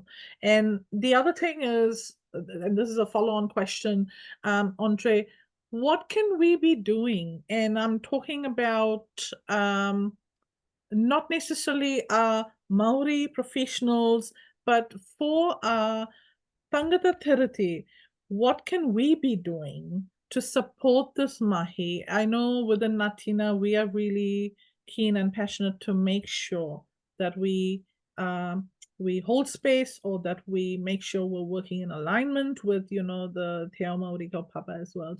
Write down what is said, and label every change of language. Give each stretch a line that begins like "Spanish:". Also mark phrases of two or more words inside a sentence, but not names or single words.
English: And the other thing is, and this is a follow-on question, Andre, what can we be doing? And I'm talking about not necessarily Maori professionals, but for
Māori: tangata tiriti,
English: what can we be doing to support this mahi? I know within NATINA, we are really keen and passionate to make sure that we hold space, or that we make sure we're working in alignment with, you know, the
Māori: Te Ao Māori kaupapa
English: as well.